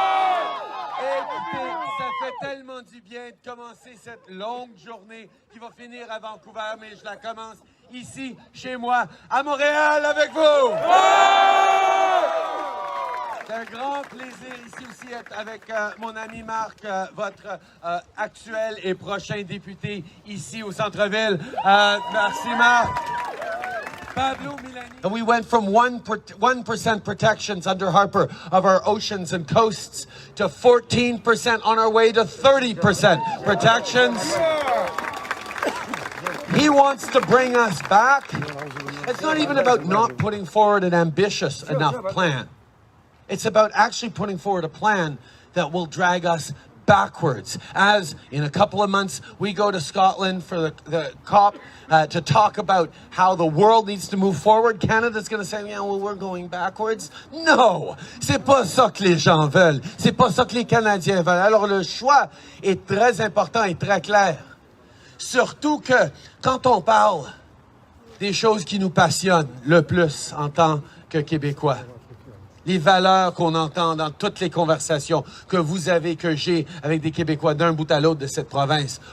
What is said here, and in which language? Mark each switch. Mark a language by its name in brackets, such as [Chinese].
[French] Écoutez, ça fait tellement du bien de commencer cette longue journée qui va finir à Vancouver, mais je la commence ici, chez moi, à Montréal, avec vous! Ouais! C'est un grand plaisir ici aussi d'être avec mon ami Marc, votre actuel et prochain député ici au centre-ville. Merci Marc. Pablo Milani. [English] And we went from 1% protections under Harper of our oceans and coasts to 14% on our way to 30% protections. He wants to bring us back. It's not even about not putting forward an ambitious enough plan. It's about actually putting forward a plan that will drag us backwards. As in a couple of months, we go to Scotland for the COP to talk about how the world needs to move forward. Canada's going to say, yeah, well, we're going backwards. No! [French] C'est pas ça que les gens veulent. C'est pas ça que les Canadiens veulent. Alors le choix est très important et très clair. Surtout que quand on parle des choses qui nous passionnent le plus en tant que Québécois, les valeurs qu'on entend dans toutes les conversations que vous avez, que j'ai avec des Québécois d'un bout à l'autre de cette province.